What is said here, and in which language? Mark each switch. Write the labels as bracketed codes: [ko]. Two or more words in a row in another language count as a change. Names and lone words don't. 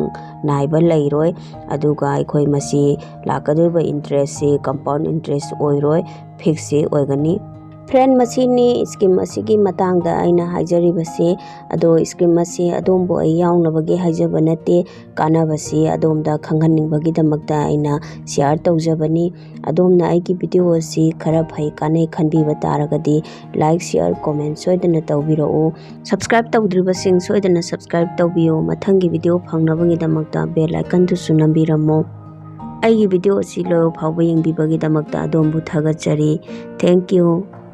[mni] naiba lairoi aduga aikoi masi lakadoba interest se [en] compound interest [mni] oiroi fix se oigani friend masini scheme asigi matangda aina haijari base ado scheme asi adombo ai yaunabage haijaba nate kanabasi adomda khanghaning bagi damakta aina share tawjabani adomna aigi video asi khara phai kanai khanbi bataragadi [en] like share comment [mni] soidana tawbirao subscribe tawdribasing soidana subscribe tawbiyo mathangi video phangnabagi damakta [en] bell icon [mni] tu sunambiramo aigi video asi lo phawba yengbi bagi damakta adombu thagachari [en] thank you